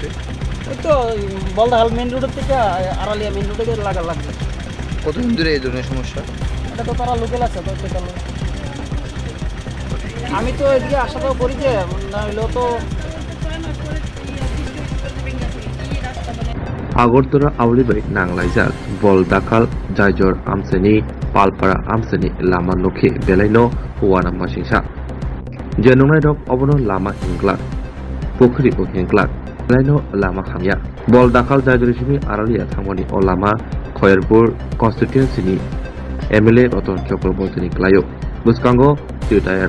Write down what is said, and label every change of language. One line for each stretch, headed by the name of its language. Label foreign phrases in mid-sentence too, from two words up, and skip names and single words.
Bangla: ওই তো বলদাহাল মেন রোডের থেকে আড়ালিয়া মেন রোডে লাগবে। কতদিন ধরে এই ধরনের সমস্যা? এটা তো তারা লোকেল আছে তো সেটা আমি তো এদিকে আসাটাও করি যে না হইলেও তো।
Kok Borok: আগরতলা আউলিবাই नांलायजाक बल दाखाल जायजर आमसेनि पालपारा आमसेनि लामा नखे बेलायनो हौवाना मासिंसा जेनंनाय रक अबनो लामा हिंग्लाक पोखरी ओ हिंग्लाक बेलायनो लामा खामया बल दाखाल जायजरसिनि आरालिया थांमनि अ लामा खयरपुर कन्स्टिट्युएन्सिनि एमएलए रतन चक्रवर्तीनि क्लायो बुसकांगो तिटायर